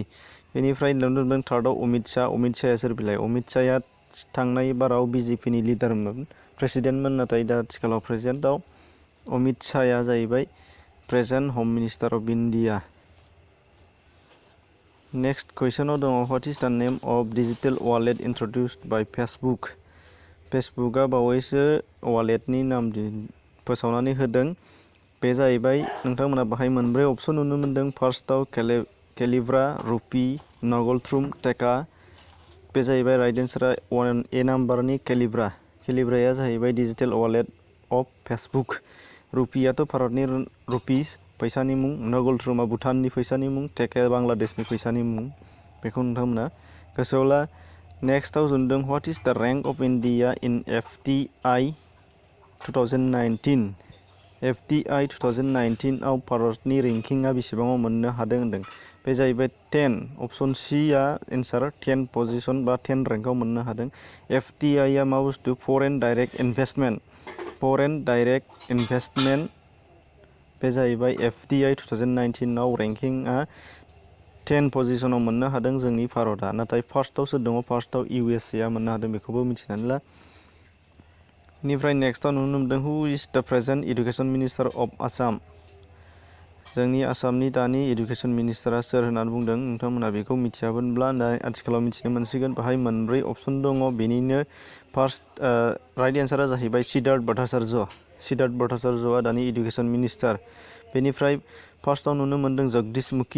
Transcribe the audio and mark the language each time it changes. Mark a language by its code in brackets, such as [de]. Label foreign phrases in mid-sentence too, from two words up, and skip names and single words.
[brx] बेनिफ्राय नुनो मोनदों थार्डआव अमित शाह। अमित शाहया सोर बिलाय? अमित शाहया थांनाय बाराव BJPनि लिडारमोन, प्रेसिडेन्टमोन, नाथाय दा आथिखालाव प्रेजेन्टआव अमित शाहया जाहैबाय [en] present home minister of India. next [brx] कुइसनाव दङ [en] what is the name of digital wallet introduced by Facebook? [brx] फेसबुकआ बावैसो वालेटनि नाम फोसावनानै होदों। बे जाहैबाय नोंथांमोना बाहाय मोनब्रै अपसन नुनो मोनदों। फार्स्टआव केलिब्रा, रुपी, नगलथ्रुम, टेका। बे जाहैबाय [en] right answer [brx] A नाम्बारनि केलिब्रा। केलिब्राया जाहैबाय [en] digital wallet of Facebook. [brx] रुपीयाथ' भारतनि रुपिस फैसानि मुं, नगलथ्रुमा भुटाननि फैसानि मुं, टेकाया बांलादेशनि फैसानि मुं। बेखौ नोंथांमोना गोसोआव ला। नेक्स्टआव जोंदों [en] what is the rank of India in FDI 2019? [brx] FDI 2019 आव भारतनि रेंकिंआ बेसेबाङाव मोननो हादों होनदों। बे जाहैबाय 10। अपसन Cआ एन्सार 10 पजिशन बा 10 रेंकआव मोननो हादों। FDI आ मा बुस्थु? [en] foreign direct investment. foreign direct investment. [brx] बे जाहैबाय FDI 2019 आव रेंकिंआ 10 पजिशनाव मोननो हादों जोंनि भारतआ। नाथाय फार्स्टआव सोर दङ? फार्स्टआव USA आ मोननो हादों। बेखौबो मिथिनानै ला। बेनिफ्राय नेक्स्टआव नुनो मोनदों [en] who is the present education minister of Assam? [brx] जोंनि आसामनि दानि इडुकेसन मिनिस्टारा सोर होननानै बुंदों। नोंथांमोना बेखौ मिथियामोनब्ला दा आथिखालाव मिथिनो मोनसिगोन। बाहाय मोनब्रै अपसन दङ। बेनिनो [en] first right answer [brx] जाहैबाय सिद्धार्थ भट्टाचार्य। सिद्धार्थ भट्टाचार्यआ दानि [en] education minister. [brx] बेनिफ्राय फार्स्टआव नुनो मोनदों जगदीश मुखी।